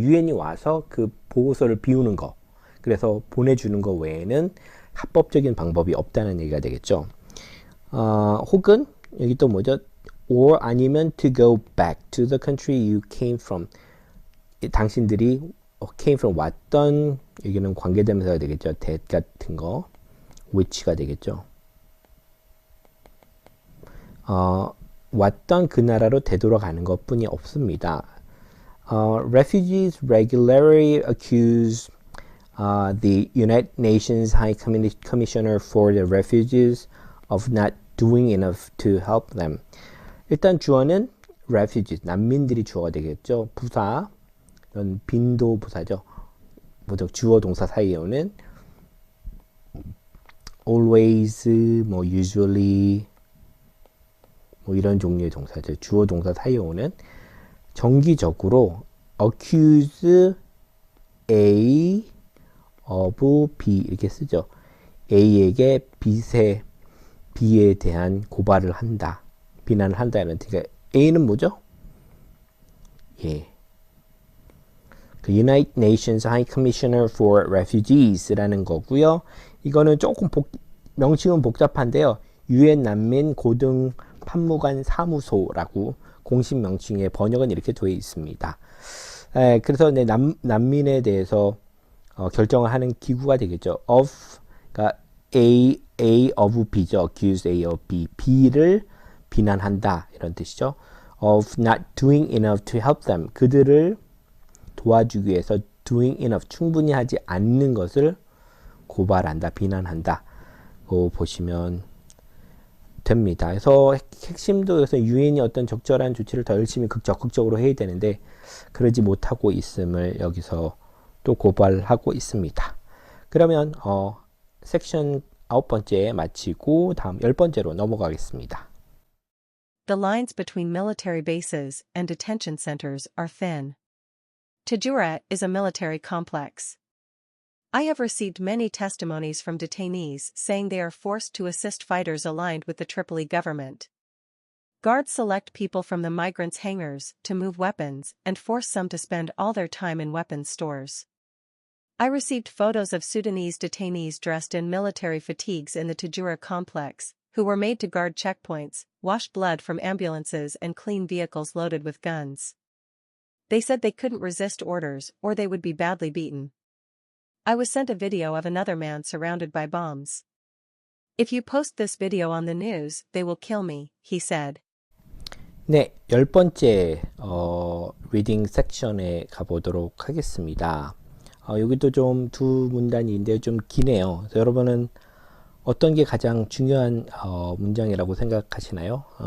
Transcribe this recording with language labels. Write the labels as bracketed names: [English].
[Korean] 유엔이 와서 그 보호소를 비우는 거, 그래서 보내주는 거 외에는 합법적인 방법이 없다는 얘기가 되겠죠. 혹은 여기 또 뭐죠? [English] or [Korean] 아니면 [English] to go back to the country you came from. [Korean] 당신들이 [English] came from [Korean] 왔던, 여기는 관계대명사가 되겠죠. that 같은 거, which가 되겠죠. 왔던 그 나라로 되돌아가는 것뿐이 없습니다. [English] Refugees regularly accuse the United Nations High Commissioner for the Refugees of not doing enough to help them. [Korean] 일단 주어는 refugees, 난민들이 주어가 되겠죠. 부사, 이건 빈도 부사죠. 보통 주어 동사 사이에 오는 always, usually, 이런 종류의 동사죠. 주어 동사 사이에 오는 정기적으로 accuse A of B 이렇게 쓰죠. A에게 B에 대한 고발을 한다. 비난을 한다. 그러니까 A는 뭐죠? 예. 그 United Nations High Commissioner for Refugees라는 거고요. 이거는 조금 명칭은 복잡한데요. 유엔 난민 고등 판무관 사무소라고 공식 명칭의 번역은 이렇게 되어 있습니다. 그래서 난민에 대해서 결정을 하는 기구가 되겠죠. 그러니까 A of B죠. [English] accuse A of B. [Korean] B를 비난한다 이런 뜻이죠. [English] of not doing enough to help them. [Korean] 그들을 도와주기 위해서 [English] doing enough. [Korean] 충분히 하지 않는 것을 고발한다, 비난한다. 보시면 됩니다. 그래서 핵심도 그래서 유엔이 어떤 적절한 조치를 더 열심히 적극적으로 해야 되는데 그러지 못하고 있음을 여기서 또 고발하고 있습니다. 그러면 섹션 9번째 마치고 다음 10번째로 넘어가겠습니다. [English] The lines between military bases and detention centers are thin. Tajura is a military complex. I have received many testimonies from detainees saying they are forced to assist fighters aligned with the Tripoli government. Guards select people from the migrants' hangars to move weapons and force some to spend all their time in weapons stores. I received photos of Sudanese detainees dressed in military fatigues in the Tajura complex, who were made to guard checkpoints, wash blood from ambulances and clean vehicles loaded with guns. They said they couldn't resist orders or they would be badly beaten. I was sent a video of another man surrounded by bombs. If you post this video on the news, they will kill me, he said. [Korean] 네, 10번째 리딩 섹션에 가보도록 하겠습니다. 여기도 좀 두 문단인데 좀 기네요. 그래서 여러분은 어떤 게 가장 중요한 문장이라고 생각하시나요?